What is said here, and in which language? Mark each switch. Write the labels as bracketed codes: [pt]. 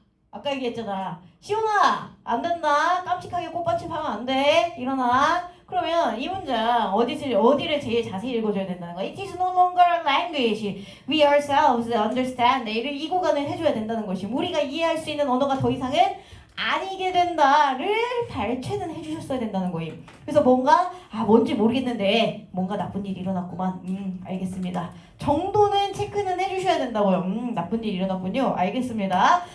[ko] 아까 얘기했잖아. 시온아 안 된다. 깜찍하게 꽃받침 하면 안 돼. 일어나. 그러면 이 문장 어디를 제일 자세히 읽어줘야 된다는 거야. [en] It is no longer a language. We ourselves understand. [ko] 이 구간을 해줘야 된다는 것이 우리가 이해할 수 있는 언어가 더 이상은 아니게 된다를 발췌는 해주셨어야 된다는 거예요. 그래서 뭔가 뭔지 모르겠는데 뭔가 나쁜 일이 일어났구만. 알겠습니다. 정도는 체크는 해주셔야 된다고요. 나쁜 일이 일어났군요. 알겠습니다.